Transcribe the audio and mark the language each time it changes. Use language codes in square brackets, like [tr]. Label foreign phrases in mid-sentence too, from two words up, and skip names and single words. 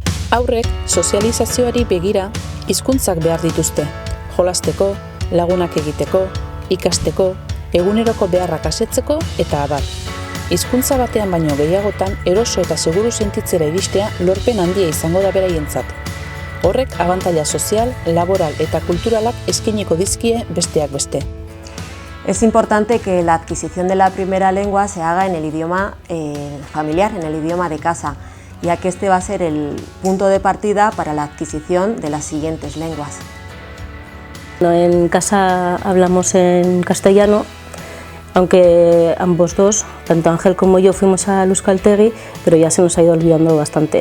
[eu] Haurrek sozializazioari begira hizkuntzak behar dituzte, jolasteko, lagunak egiteko, ikasteko, eguneroko beharrak asetzeko eta abar. Hizkuntza batean baino gehiagotan eroso eta seguru sentitzera iristea lorpen handia izango da beraientzat. Horrek abantaila sozial, laboral eta kulturalak eskainiko dizkie besteak beste. [es] Es importante que la adquisición de la primera lengua se haga en el idioma familiar, en el idioma de casa, ya que este va a ser el punto de partida para la adquisición de las siguientes lenguas. En casa hablamos en castellano, aunque ambos dos, tanto Ángel como yo, fuimos al Euskaltegi, pero ya se nos ha ido olvidando bastante.